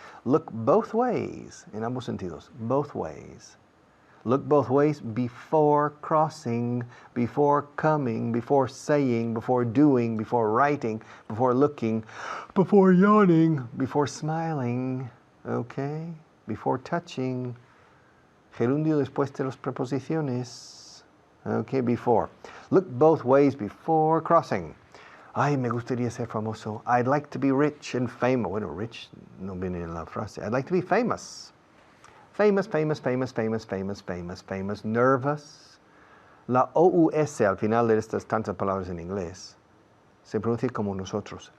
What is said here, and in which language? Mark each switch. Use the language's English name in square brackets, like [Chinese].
[English] Look both ways, [Spanish] en ambos sentidos, [English] both ways. Look both ways before crossing, before coming, before saying, before doing, before writing, before looking, before yawning, before smiling, okay? Before touching. [Spanish] Gerundio después de las preposiciones. [English] Okay, before. Look both ways before crossing. [Spanish] Ay, me gustaría ser famoso. [English] I'd like to be rich and famous. [Spanish] Bueno, rich no viene en la frase. [English] I'd like to be famous. Famous, famous, famous, famous, famous, famous, famous. Nervous. [Spanish] La OUS al final de estas tantas palabras en inglés se pronuncia como nosotros.